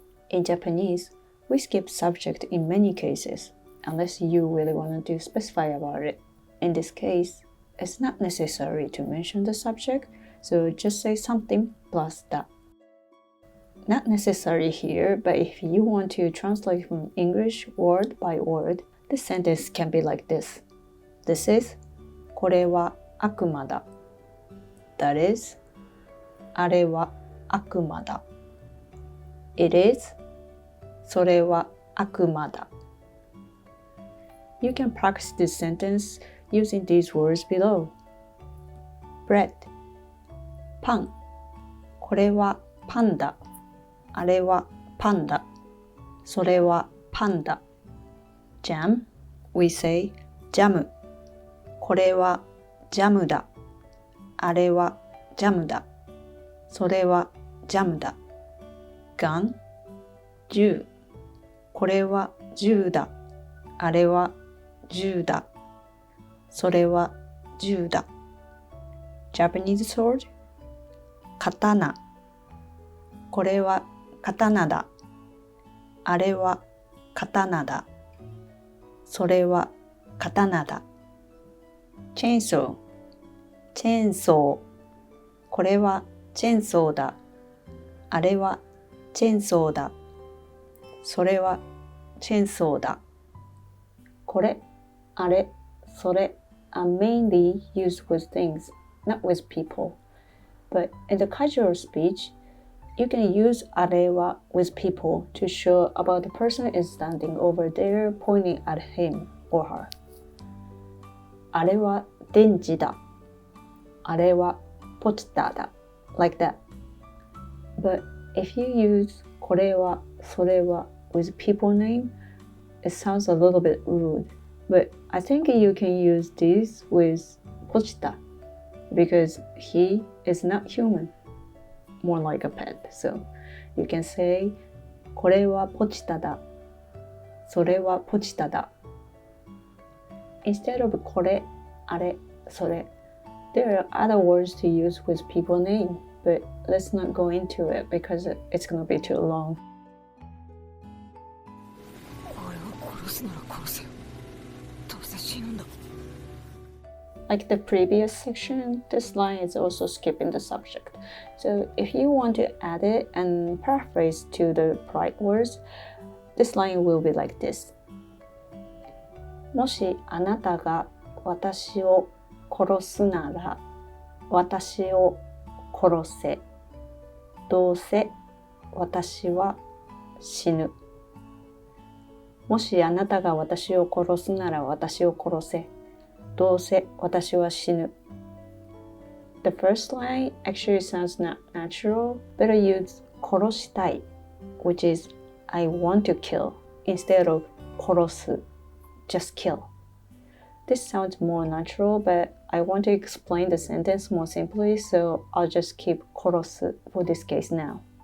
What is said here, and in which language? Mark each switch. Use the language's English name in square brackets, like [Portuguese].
[English] In Japanese, we skip subject in many cases, unless you really want to specify about it. In this case, it's not necessary to mention the subject, so just say something plus that. Not necessary here, but if you want to translate from English word by word, the sentence can be like this. This is [Japanese] これは悪魔だ. [English] That is [Japanese] あれは悪魔だ. [English] It is [Japanese] それは悪魔だ. [English] You can practice this sentence using these words below. Bread [Japanese] パン。これはパンだ。あれはパンだ。それはパンだ。 [English] Jam, we say [Japanese] ジャム。これはジャムだ。あれはジャムだ。それはジャムだ。 [English] Gun, [Japanese] 銃。これは銃だ。あれは銃だ。それは銃だ。 [English] Japanese sword, [Japanese] 刀。これは刀だ。あれは刀だ。それは刀だ。 [English] Chainsaw, [Japanese] チェーンソー。これはチェーンソーだ。あれはチェーンソーだ。それはチェーンソーだ。 [English] これ、あれ、それ are mainly used with things, not with people. But in the casual speech, you can use あれは with people to show about the person is standing over there pointing at him or her. [Japanese] あれは電池だ。あれはポチタだ。 [English] Like that. But if you use これは、それは with people name, it sounds a little bit rude. But I think you can use this with ポチタ because he is not human, more like a pet. So you can say [Japanese] これはポチタだ。それはポチタだ。 [English] Instead of これ、あれ、それ, there are other words to use with people name, but let's not go into it because it's going to be too long. [Japanese] あれを殺すなら殺せよ。どうせ死ぬんだ。 [English] Like the previous section, this line is also skipping the subject. So if you want to add it and paraphrase to the right words, this line will be like this. [Japanese] もしあなたが私を殺すなら私を殺せ。どうせ私は死ぬ。もしあなたが私を殺すなら私を殺せ。どうせ私は死ぬ。 [English] The first line actually sounds not natural, but I use 殺したい, which is I want to kill, instead of 殺す, just kill. This sounds more natural, but I want to explain the sentence more simply, so I'll just keep 殺す for this case now.